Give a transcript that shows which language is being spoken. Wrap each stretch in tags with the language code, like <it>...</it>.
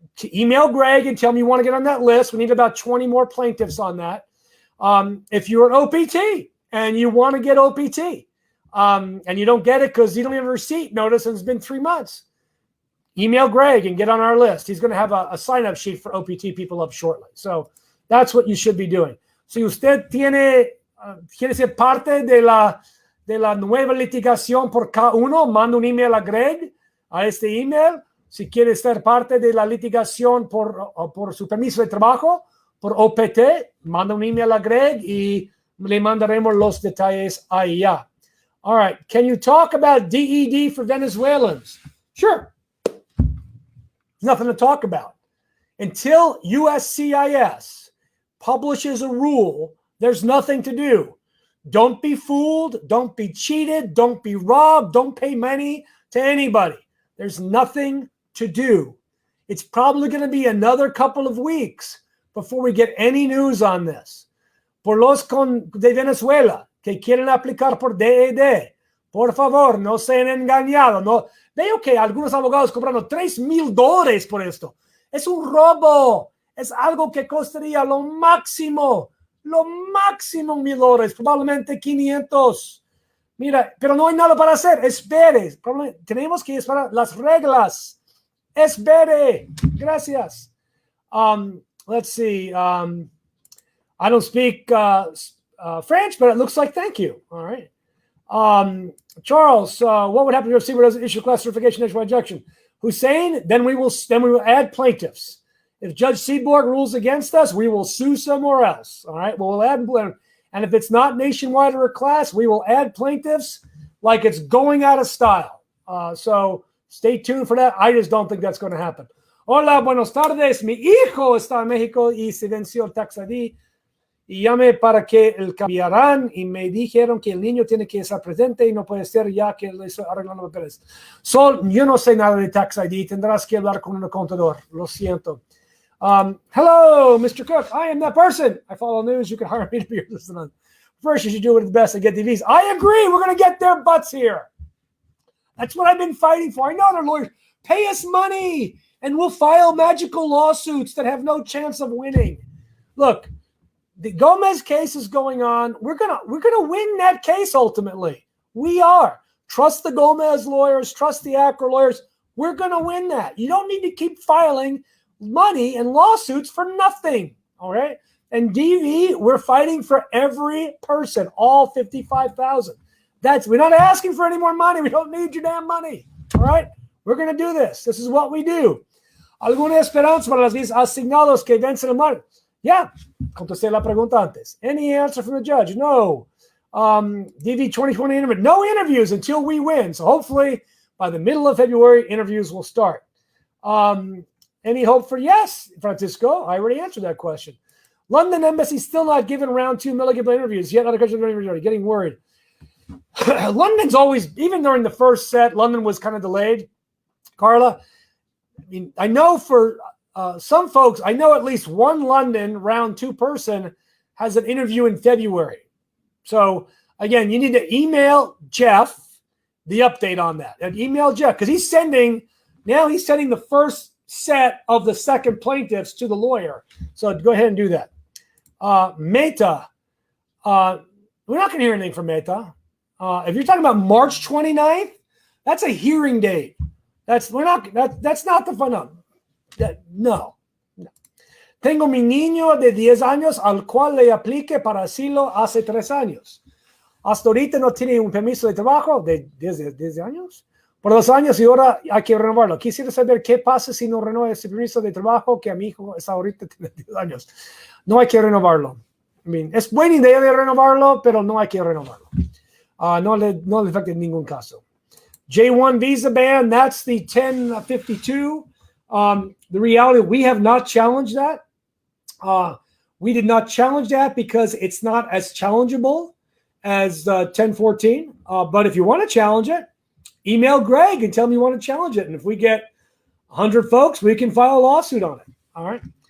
<en>email Greg and tell him you want to get on that list. We need about 20 more plaintiffs on that. If you're an OPT and you want to get OPT and you don't get it because you don't have a receipt notice and it's been 3 months, email Greg and get on our list. He's going to have a sign-up sheet for OPT people up shortly. So that's what you should be doing.</en> <es>Si usted quiere ser parte de la nueva litigación por K1, manda un email a Greg a este email. Si quiere ser parte de la litigación por su permiso de trabajo, por OPT, manda un email a Greg y le mandaremos los detalles allá.</es> <en>All right. Can you talk about DED for Venezuelans? Sure. Nothing to talk about. Until USCIS publishes a rule, there's nothing to do. Don't be fooled. Don't be cheated. Don't be robbed. Don't pay money to anybody. There's nothing to do. It's probably going to be another couple of weeks before we get any news on this.</en> <es>Por los de Venezuela que quieren aplicar por DED, por favor, no sean engañados. No, veo que algunos abogados cobrando $3,000 por esto. Es un robo. Es algo que costaría lo máximo $1,000, probablemente 500. Mira, pero no hay nada para hacer. Espere. Tenemos que esperar las reglas. Espere. Gracias.</es> <en>Let's see. I don't speak French, but it looks like thank you. All right. Charles, what would happen if the receiver doesn't issue class certification nationwide injunction? Hussein, then we will add plaintiffs. If Judge Seaborg rules against us, we will sue somewhere else. All right. We'll add, and if it's not nationwide or a class, we will add plaintiffs like it's going out of style. So stay tuned for that. I just don't think that's going to happen.</en> <es>Hola, buenas tardes. Mi hijo está en México y se venció el tax ID. Y llamé para que el cambiarán y me dijeron que el niño tiene que estar presente y no puede ser ya que le estoy arreglando papeles. Yo no sé nada de tax ID. Tendrás que hablar con un contador. Lo siento.</es> <en>Hello, Mr. Cook. I am that person. I follow news. You can hire me to be your assistant. First, you should do it the best and get the visa. I agree. We're going to get their butts here. That's what I've been fighting for. I know they're lawyers. Pay us money, and we'll file magical lawsuits that have no chance of winning. Look, the Gomez case is going on. We're gonna win that case ultimately. We are. Trust the Gomez lawyers. Trust the Acra lawyers. We're gonna win that. You don't need to keep filing money and lawsuits for nothing. All right. And DV, we're fighting for every person, all 55,000. We're not asking for any more money. We don't need your damn money. All right. We're going to do this. This is what we do.</en> <es>¿Alguna esperanza para las visas asignados que vencen el mar? Yeah. Contesté la pregunta antes.</es> <en>Any answer from the judge? No. DV 2020 interview. No interviews until we win. So hopefully by the middle of February, interviews will start. Any hope for yes, Francisco? I already answered that question. London Embassy still not giving round 2 Milligan interviews. Yet other countries are getting worried. London's always, even during the first set, London was kind of delayed. Carla, I mean, I know for some folks, I know at least one London round 2 person has an interview in February. So again, you need to email Jeff the update on that. And email Jeff because he's sending the first set of the second plaintiffs to the lawyer. So go ahead and do that. Meta, we're not going to hear anything from Meta. If you're talking about March 29th, that's a hearing date. That's not the fun. No.</en> <es>Tengo mi niño de 10 años al cual le aplique para asilo hace 3 años. Hasta ahorita no tiene un permiso de trabajo de 10 años. Por 2 años y ahora hay que renovarlo. Quisiera saber qué pasa si no renueva ese permiso de trabajo que a mi hijo está ahorita tiene 10 años. No hay que renovarlo.</es> <en>I mean,</en> <es>es buena idea de renovarlo, pero no hay que renovarlo. No le afecta en ningún caso.</es> <en>J1 visa ban, that's the 1052. The reality, we have not challenged that. We did not challenge that because it's not as challengeable as 1014. But if you want to challenge it, email Greg and tell him you want to challenge it. And if we get 100 folks, we can file a lawsuit on it. All right.</en>